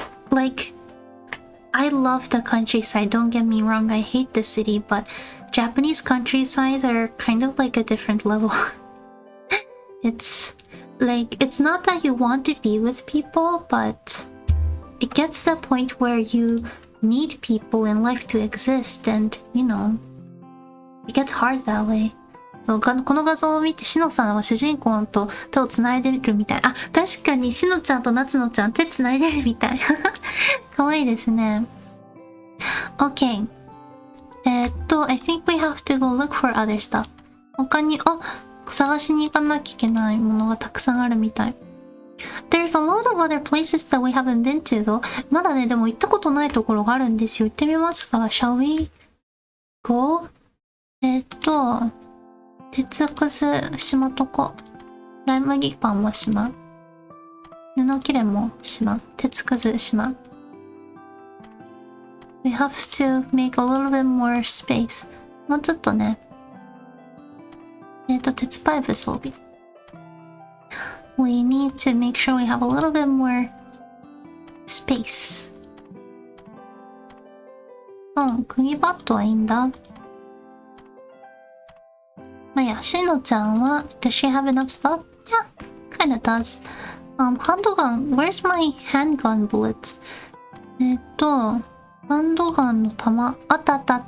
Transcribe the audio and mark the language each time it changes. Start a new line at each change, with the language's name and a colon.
English: Like, I love the countryside, don't get me wrong, I hate the city, but Japanese countrysides are kind of like a different level. It's not that you want to be with people, but it gets to the point where you need people in life to exist, and, you know, it gets hard that way.
Japanese: そう、この画像を見て、しのさんは主人公と手を繋いでるみたい。あ、確かにしのちゃんと夏野ちゃん手繋いでるみたい。かわいいですね。
English: OK。I think we have to go look for other stuff.
Japanese: 他に、探しに行かなきゃいけないものがたくさんあるみたい。
English: There's a lot of other places that we haven't been to though.
Japanese: まだね、でも行ったことないところがあるんですよ。行ってみますか？
English: Shall we go?
Japanese: 鉄くず島とか、ライ麦パンも島。布切れも島。鉄くず島。
English: We have to make a little bit more space.
Japanese: もうちょっとね。鉄パイプ装備。
English: We need to make sure we have a little bit more space.
Japanese: 釘バットはいいんだ。まあ、いや、しのちゃんは、
English: does she have enough stuff? Yeah, kinda does. ハンドガン、where's my handgun bullets?
Japanese: ハンドガンの弾、あった。